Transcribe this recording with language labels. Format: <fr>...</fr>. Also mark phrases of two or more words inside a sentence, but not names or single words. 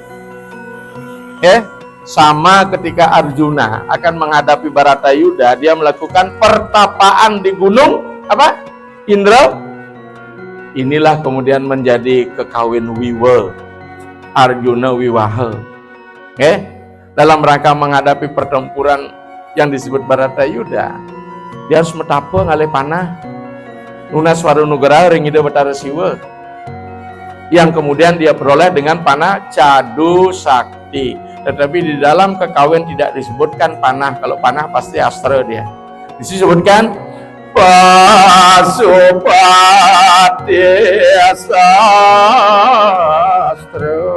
<id>Sama ketika Arjuna akan menghadapi Baratayuda, dia melakukan pertapaan di gunung apa? Indra. Inilah kemudian menjadi kekawin Wiwa, Arjuna Wiwaha. Dalam rangka menghadapi pertempuran yang disebut Baratayuda, dia harus</id> <ban>metapa ngalih panah. Nunas Warunugara ringida Betara Siwa,</ban> <id>yang kemudian dia peroleh dengan panah Cadu Sakti. Tetapi di dalam kekawin tidak disebutkan panah. Kalau panah pasti astra dia. Disebutkan Pasupati sastra.</id>